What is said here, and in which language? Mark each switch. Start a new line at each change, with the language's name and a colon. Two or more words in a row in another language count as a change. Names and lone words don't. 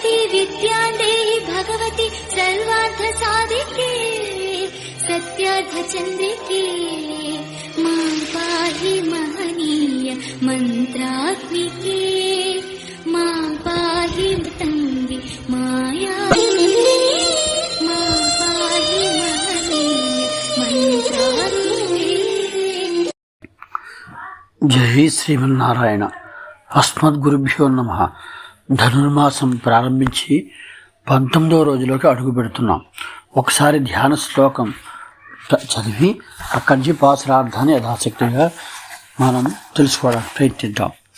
Sanskrit: विद्यां देहि भगवति सर्वार्थ साधिके सत्यार्थ चंद्रिके मां पाहि महनीय मंत्रात्मिके मां पाहि तंगे माया मां पाहि महनीय मंत्रात्मिके।
Telugu: జై శ్రీమన్నారాయణ.
Sanskrit: అస్మద్గురుభ్యో నమః.
Telugu: ధనుర్మాసం ప్రారంభించి 19వ రోజులోకి అడుగు పెడుతున్నాం. ఒకసారి ధ్యాన శ్లోకం చదివి అక్కడి నుంచి పాసురార్థాన్ని యథాశక్తిగా మనం తెలుసుకోవడానికి ప్రయత్నిద్దాం.